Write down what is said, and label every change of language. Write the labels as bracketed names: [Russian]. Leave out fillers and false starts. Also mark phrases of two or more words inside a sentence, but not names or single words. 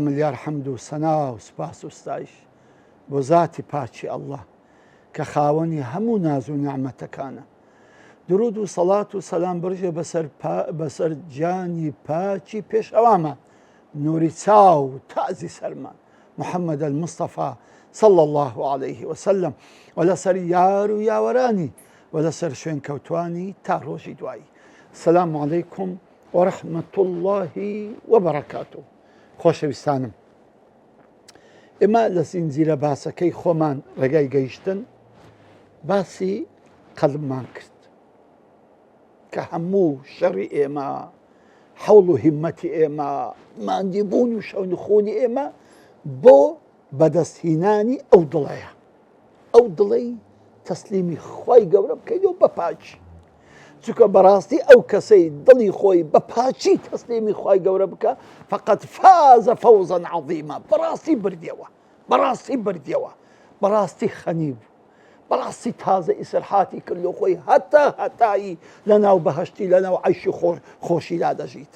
[Central Kurdish] ملیار حەمد و سەنا و سوپاس و ستایش بۆ ذاتی پاچی ئەڵڵا کە خاوەنی هەموو ناز و نیعمەتەکانە. درود و سەڵات و سەلام بڕژێ بەسەر گیانی پاچی پێشەوامان، نوری چاو و تازی سەرمان، محەممەد المستەفا [Arabic] صلى الله عليه وسلم، [Central Kurdish] و لەسەر یار و یاوەرانی و لەسەر شوێن کەوتوانی تا ڕۆژی دوایی. [Arabic] السلام عليكم ورحمة الله وبركاته. [Central Kurdish] خۆشەویستانم، ئێمە لە زینجیرە باسەکەی خۆمان ڕێگای گەیشتن باسی قەڵبمان کرد کە هەموو شەڕی ئێمە، حەوڵ و هیممەتی ئێمە، ماندیبوون و شەونخۆنی ئێمە بۆ بەدەستهێنانی ئەو دڵەیە، ئەو دڵەی تەسلیمی خوای گەورە بکەیتەوە بە پاچی، چونکە بەڕاستی ئەو کەسەی دڵی خۆی بە پاچی تەسلیمی خوای گەورە بکە [Arabic] فقط فازە فەوزەن عەظیمە، [Central Kurdish] بەڕاستی بردیەوە، بەڕاستی بردیەوە، بەڕاستی خەنی بوو، بەڕاستی تازە ئیسرحاتی کرد لە خۆی هەتایی لە ناو بەهەشتی لە ناو عەیشی خۆشی لا دەژیتن.